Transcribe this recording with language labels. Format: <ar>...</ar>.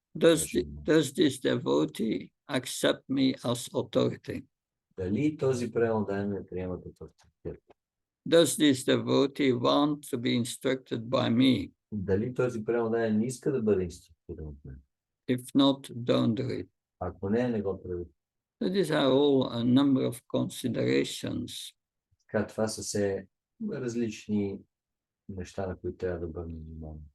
<en>does this devotee accept me as authority?</en> <bg>Дали този предан ме приема като авторитет?</bg> <en>Does this devotee want to be instructed by me?</en> <bg>Дали този предан не иска да бъде инструктиран от мен?</bg> <en>If not, don't do it.</en> <bg>Ако не го прави.</bg> <en>So these are all a number of considerations.</en> <bg>Така, това са все различни неща, на които трябва да бъдем внимание.</bg>